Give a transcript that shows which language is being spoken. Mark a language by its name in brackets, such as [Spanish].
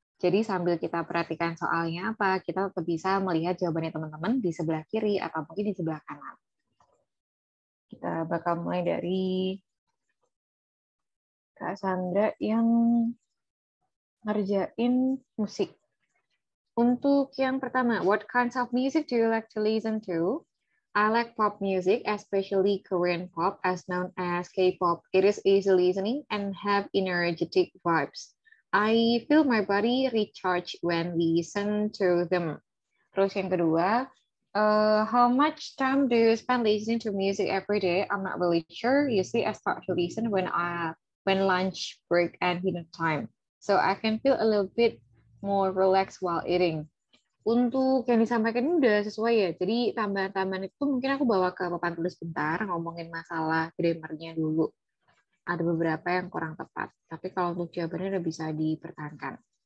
[Indonesian] Jadi sambil kita perhatikan soalnya apa, kita tetap bisa melihat jawabannya teman-teman di sebelah kiri atau mungkin di sebelah kanan. Kita bakal mulai dari Kak Sandra yang ngerjain musik. Untuk yang pertama, [English] what kinds of music do you like to listen to? I like pop music, especially Korean pop, as known as K-pop. It is easy listening and have energetic vibes. I feel my body recharge when listen to them. [Indonesian] Terus yang kedua, [English] how much time do you spend listening to music every day? I'm not really sure. Usually I start to listen when lunch break and dinner time. So I can feel a little bit more relaxed while eating. [Indonesian] Untuk yang disampaikan ini udah sesuai ya. Jadi tambahan-tambahan itu mungkin aku bawa ke papan tulis bentar, ngomongin masalah grammarnya dulu. Ada beberapa yang kurang tepat. Tapi kalau untuk jawabannya udah bisa dipertahankan.